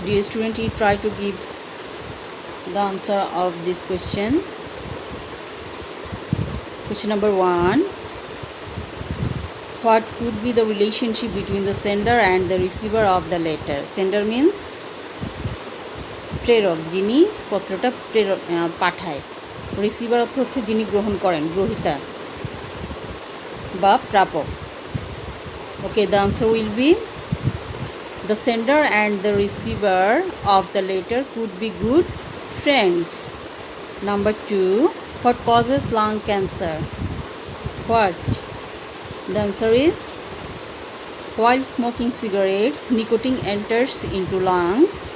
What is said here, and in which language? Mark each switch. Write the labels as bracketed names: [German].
[English] Dear student, you try to give the answer of this question. Question number 1. What could be the relationship between the sender and the receiver of the letter? Sender means [Bangla] প্রেরক, যিনি পত্রটা পাঠায়। Receiver অর্থ হচ্ছে যিনি গ্রহণ করেন, গ্রহীতা বা প্রাপক। [English] Okay, the answer will be the sender and the receiver of the letter could be good friends. Number 2, what causes lung cancer? What? The answer is, while smoking cigarettes, nicotine enters into lungs.